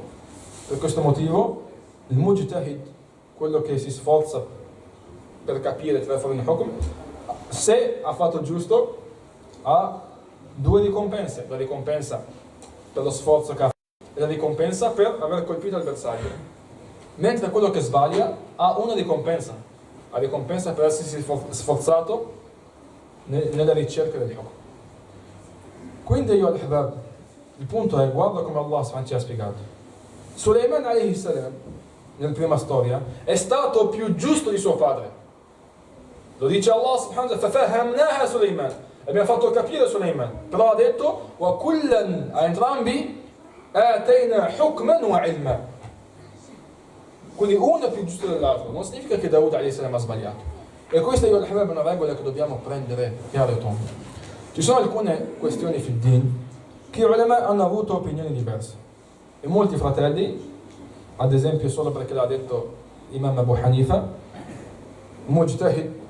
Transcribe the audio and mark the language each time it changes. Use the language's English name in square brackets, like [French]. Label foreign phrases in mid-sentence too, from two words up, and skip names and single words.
[Italian] Per questo motivo il mujtahid, quello che si sforza per capire, tirare fuori un hukm, se ha fatto giusto ha due ricompense: la ricompensa per lo sforzo che ha fatto e la ricompensa per aver colpito il bersaglio, mentre quello che sbaglia ha una ricompensa, la ricompensa per essersi sforzato nella ricerca del hukm. Quindi io al-Ahbab, il punto è, guarda come Allah ci ha spiegato. Suleiman [Arabic] عليه السلام, [Italian] nella prima storia, è stato più giusto di suo padre. Lo dice [Arabic] الله سبحانه وتعالى, [Italian] فَفَهَّمْنَاهَا Suleiman. Abbiamo fatto capire Suleiman, però ha detto, وَكُلًّا, a entrambi, [Arabic] آتَيْنَا حُكْمًا وَعِلْمًا. [Italian] Quindi uno è più giusto dell'altro, non significa che Daud [Arabic] عليه السلام [Italian] ha sbagliato. E questa io al-Ahbab è una regola che dobbiamo prendere chiaro e tondo. Ci sono alcune questioni [Arabic] في الدين [Italian] che gli ulama hanno avuto opinioni diverse e molti fratelli, ad esempio solo perché l'ha detto Imam Abu Hanifa, mujtahid,